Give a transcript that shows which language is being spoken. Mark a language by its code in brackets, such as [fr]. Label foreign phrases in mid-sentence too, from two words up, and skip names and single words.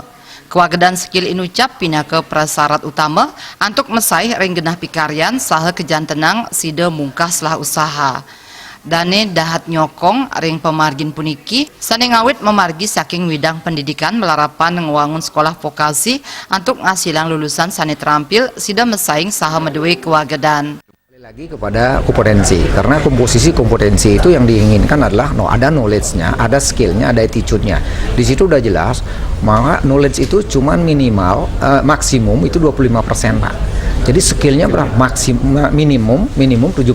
[ban] Kewagedan skill inucap pina ke prasarat utama antuk mesai ring genah pikaryan saha kejantenang sida mungkas lah usaha. Dane dahat nyokong ring pemargin puniki sane ngawit memargi saking widang pendidikan melarapan ngewangun sekolah vokasi untuk ngasilang lulusan sane terampil sida mesaing saha medue kewagedan. [id] Lagi kepada kompetensi, karena kompetensi itu yang diinginkan adalah ada knowledge-nya, ada skill-nya, ada attitude-nya. Di situ udah jelas, maka knowledge itu cuman minimal, maksimum itu 25%, Pak. Jadi skill-nya berapa? Minimum 75%.